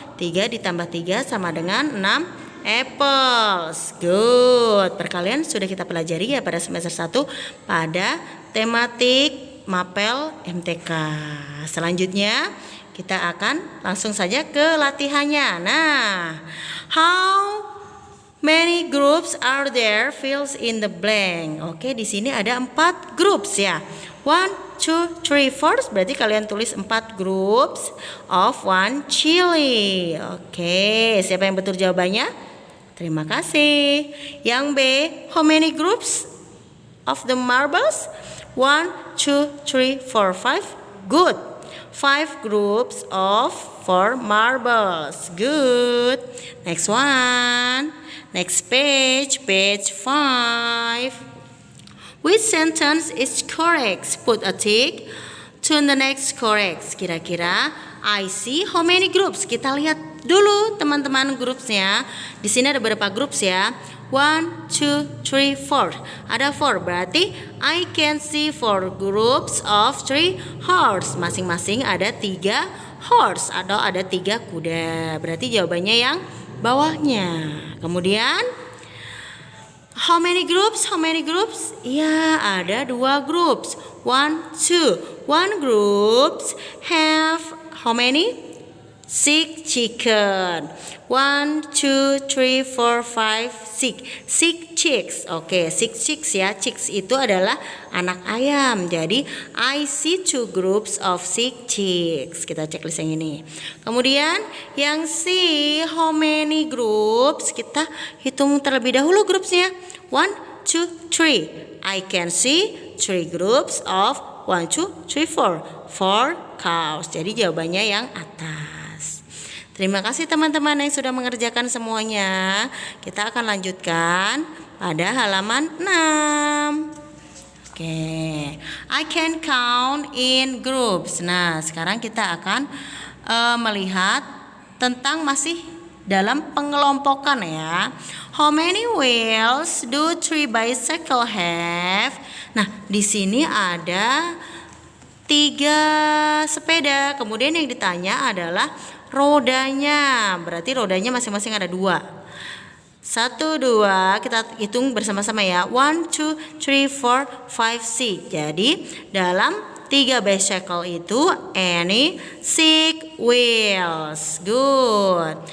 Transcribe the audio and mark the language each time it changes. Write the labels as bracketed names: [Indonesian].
[Indonesian] 3 ditambah 3 sama dengan 6 apples. [English] Good. [Indonesian] Perkalian sudah kita pelajari ya pada semester 1 pada tematik Mapel MTK. Selanjutnya kita akan langsung saja ke latihannya. [English] Nah, how many groups are there? Fills in the blank. [Indonesian] Oke, di sini ada 4 groups ya. 1, 2, 3, 4. Berarti kalian tulis [English] 4 groups of 1 chili. [Indonesian] Oke, siapa yang betul jawabannya? Terima kasih. [English] Yang B, how many groups of the marbles? 1, 2, 3, 4, 5. Good. 5 groups of 4 marbles. Good. Next one. Next page, page 5. Which sentence is correct? Put a tick to the next correct. [Indonesian] Kira-kira [English] I see how many groups? [Indonesian] Kita lihat dulu teman-teman grupsnya. Di sini ada berapa groups ya? 1, 2, 3, 4. Ada 4, berarti [English] I can see 4 groups of 3 horse. [Indonesian] Masing-masing ada 3 horse atau ada 3 kuda. Berarti jawabannya yang bawahnya. Kemudian [English] how many groups? How many groups? [Indonesian] Ya, ada 2 groups. 1, 2. [English] One groups have how many? 6 chicken. 1, 2, 3, 4, 5, 6. 6 chicks. [Indonesian] Oke, 6 chicks ya. Chicks itu adalah anak ayam. Jadi [English] I see 2 groups of 6 chicks. [Indonesian] Kita cek list yang ini. Kemudian yang C, [English] how many groups? [Indonesian] Kita hitung terlebih dahulu grupsnya. 1, 2, 3. [English] I can see 3 groups of 1, 2, 3, 4. 4 cows. [Indonesian] Jadi jawabannya yang atas. Terima kasih teman-teman yang sudah mengerjakan semuanya. Kita akan lanjutkan pada halaman 6. [English] Oke, I can count in groups. [Indonesian] Nah, sekarang kita akan melihat tentang masih dalam pengelompokan ya. [English] How many wheels do 3 bicycle have? [Indonesian] Nah, di sini ada 3 sepeda. Kemudian yang ditanya adalah rodanya. Berarti rodanya masing-masing ada 2. 1, 2, kita hitung bersama-sama ya. 1, 2, 3, 4, 5, 6. Jadi dalam 3 bicycle itu [English] any 6 wheels. Good.